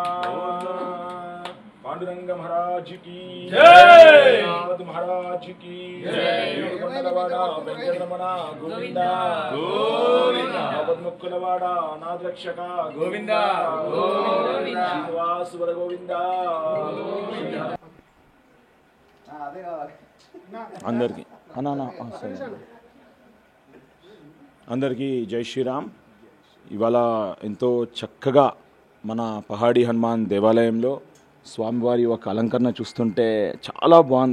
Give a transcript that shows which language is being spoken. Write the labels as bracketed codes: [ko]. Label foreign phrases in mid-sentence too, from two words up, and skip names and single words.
[hi] पांडुरंग महाराज की जय महाराज की जय वेंकटरमण गोविंदा गोविंदा पद्मकुलवाड़ा नाथ रक्षका गोविंदा गोविंदा श्रीनिवास वर गोविंदा [te] అందరికీ అందరికీ జై శ్రీరామ్. ఇవాళ ఎంతో చక్కగా మన పహాడీ హనుమాన్ దేవాలయంలో స్వామివారి యొక్క అలంకరణ చూస్తుంటే చాలా బాగుంది.